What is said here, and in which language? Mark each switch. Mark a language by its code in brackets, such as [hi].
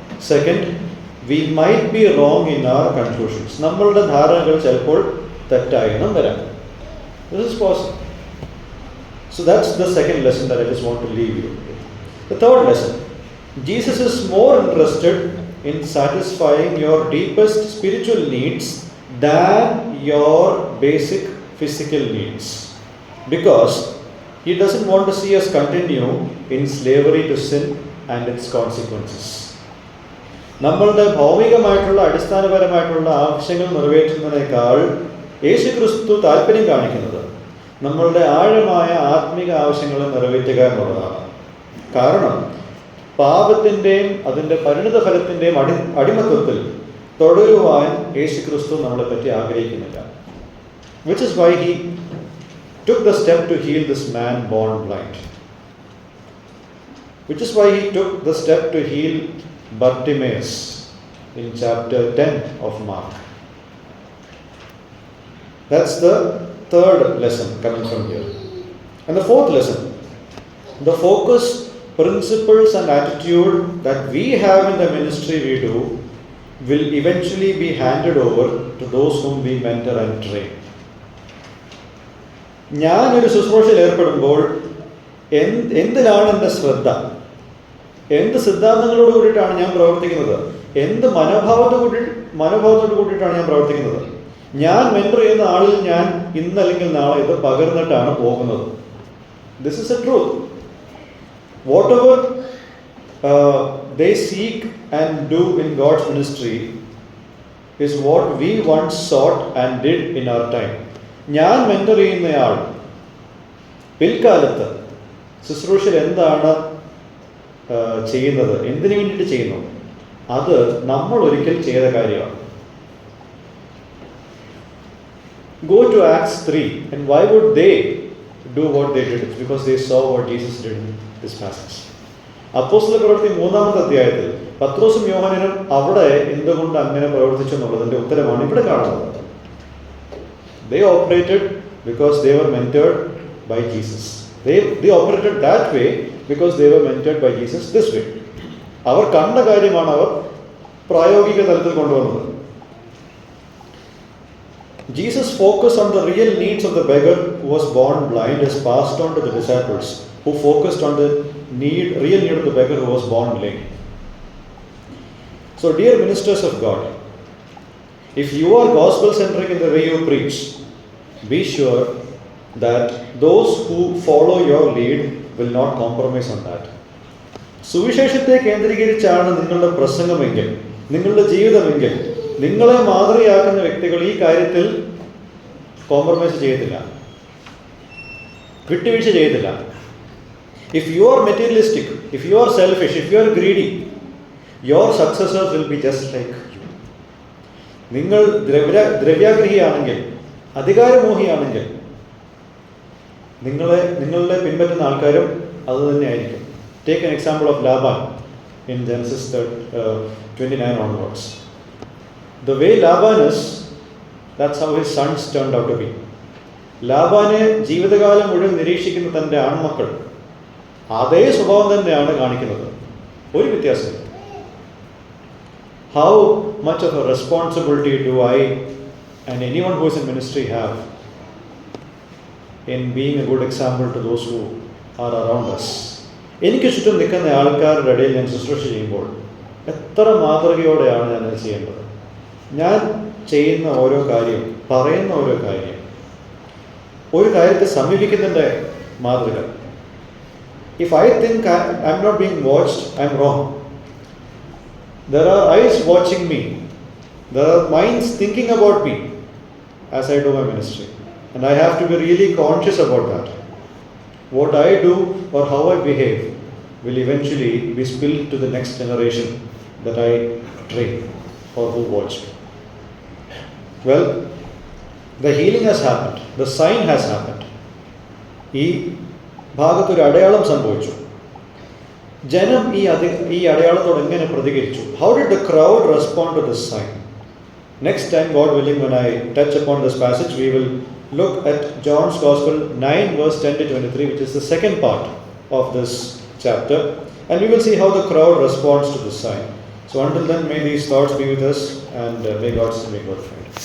[en] Second, we might be wrong in our conclusions. [ml] നമ്മളുടെ ധാരണകൾ ചിലപ്പോൾ തെറ്റായെന്നും വരാം. [en] This is possible. So that's the second lesson that I just want to leave you with. The third lesson, Jesus is more interested in satisfying your deepest spiritual needs than your basic physical needs, because He doesn't want to see us continue in slavery to sin and its consequences. [ml] നമ്മളുടെ ഭൗമികമായിട്ടുള്ള അടിസ്ഥാനപരമായിട്ടുള്ള ആവശ്യങ്ങൾ നിറവേറ്റുന്നതിനേക്കാൾ യേശുക്രിസ്തു താല്പര്യം കാണിക്കുന്നത് നമ്മളുടെ ആഴമായ ആത്മിക ആവശ്യങ്ങളെ നിറവേറ്റുക എന്നുള്ളതാണ്. കാരണം പാപത്തിൻ്റെയും അതിൻ്റെ പരിണിത ഫലത്തിൻ്റെയും അടിമത്വത്തിൽ തുടരുവാൻ യേശുക്രിസ്തു നമ്മളെ പറ്റി ആഗ്രഹിക്കുന്നില്ല. [en] Which is why He took the step to heal this man born blind. Which is why He took the step to heal Bartimaeus in chapter 10 of Mark. That's the third lesson coming from here. And the fourth lesson, the focus, principles and attitude that we have in the ministry we do will eventually be handed over to those whom we mentor and train. [ml] ഞാനൊരു ശുശ്രൂഷയിൽ ഏർപ്പെടുമ്പോൾ എന്തിനാണ് എൻ്റെ ശ്രദ്ധ? എന്ത് സിദ്ധാന്തങ്ങളോട് കൂടിയിട്ടാണ് ഞാൻ പ്രവർത്തിക്കുന്നത്? എന്ത് മനോഭാവത്തോട് കൂടിയിട്ടാണ് ഞാൻ പ്രവർത്തിക്കുന്നത്? ഞാൻ മെന്റർ ചെയ്യുന്ന ആളിൽ ഞാൻ ഇന്നല്ലെങ്കിൽ നാളെ ഇത് പകർന്നിട്ടാണ് പോകുന്നത്. [en] This is a truth. Whatever they seek and do in God's ministry is what we once sought and did in our time. [ml] ഞാൻ മെന്റർ ചെയ്യുന്നയാൾ പിൽക്കാലത്ത് ശുശ്രൂഷയിൽ എന്താണ് ചെയ്യുന്നത്, എന്തിനു വേണ്ടിയിട്ട് ചെയ്യുന്നു, അത് നമ്മൾ ഒരിക്കൽ ചെയ്ത കാര്യമാണ്. [en] Go to Acts 3, and why would they do what they did? It's because they saw what Jesus did in this passage. [ml] അപ്പോസ്തല പ്രവൃത്തി 3-ാമത്തെ അധ്യായത്തിൽ പത്രോസും യോഹന്നാനും അവിടെ എന്തുകൊണ്ട് അങ്ങനെ പ്രവർത്തിച്ചു എന്നുള്ളതിന്റെ ഉത്തരമാണ് ഇവിടെ കാണുന്നത്. [en] They operated because they were mentored by Jesus. They operated that way because they were mentored by Jesus this way. [ml] അവർ കണ്ട കാര്യമാണ് അവർ പ്രായോഗിക തലത്തിൽ കൊണ്ടുവന്നത്. [en] Jesus' focus on the real needs of the beggar who was born blind is passed on to the disciples who focused on the real need of the beggar who was born lame. So, dear ministers of God, if you are gospel-centric in the way you preach, be sure that those who follow your lead will not compromise on that. [ml] സുവിശേഷത്തെ കേന്ദ്രീകരിച്ചാണ് നിങ്ങളുടെ പ്രസംഗമെങ്കിൽ, നിങ്ങളുടെ ജീവിതമെങ്കിൽ, നിങ്ങളെ മാതൃകയാക്കുന്ന വ്യക്തികൾ ഈ കാര്യത്തിൽ compromise ചെയ്യത്തില്ല, വിട്ടുവീഴ്ച ചെയ്യത്തില്ല. [en] If you are materialistic, if you are selfish, if you are greedy, your successors will be just like you. [ml] നിങ്ങൾ ദ്രവ്യാഗ്രഹിയാണെങ്കിൽ, അധികാരമോഹിയാണെങ്കിൽ, നിങ്ങളെ പിൻപറ്റുന്ന ആൾക്കാരും അത് തന്നെയായിരിക്കും. [en] Take an example of Laban in Genesis 29 onwards. The way Laban is, that's how his sons turned out to be. [ml] ലാബാനെ ജീവിതകാലം മുഴുവൻ നിരീക്ഷിക്കുന്ന തൻ്റെ ആൺമക്കൾ അതേ സ്വഭാവം തന്നെയാണ് കാണിക്കുന്നത്, ഒരു വ്യത്യാസമില്ല. [en] How much of a responsibility do I and anyone who is in ministry have in being a good example to those who are around us? [ml] എനിക്ക് ചുറ്റും നിൽക്കുന്ന ആൾക്കാരുടെ ഇടയിൽ ഞാൻ ശുശ്രൂഷ ചെയ്യുമ്പോൾ എത്ര മാതൃകയോടെയാണ് ഞാൻ അത് ചെയ്യേണ്ടത്? ഞാൻ ചെയ്യുന്ന ഓരോ കാര്യം, പറയുന്ന ഓരോ കാര്യം, ഒരു കാര്യത്തെ സമീപിക്കുന്നതിൻ്റെ മാതൃക. [en] If I think I'm not being watched, I'm wrong. There are eyes watching me. There are minds thinking about me as I do my ministry. And I have to be really conscious about that. What I do or how I behave will eventually be spilled to the next generation that I train or who watch me. Well, the healing has happened. The sign has happened. [ml] ഈ ഭാഗത്തൊരു അടയാളം സംഭവിച്ചു. ജനം ഈ അടയാളത്തോട് എങ്ങനെ പ്രതികരിച്ചു? [en] How did the crowd respond to this sign? Next time, God willing, when I touch upon this passage, we will look at John's Gospel 9 verse 10 to 23, which is the second part of this chapter, and we will see how the crowd responds to this sign. So until then, may these thoughts be with us, and may God's name be glorified.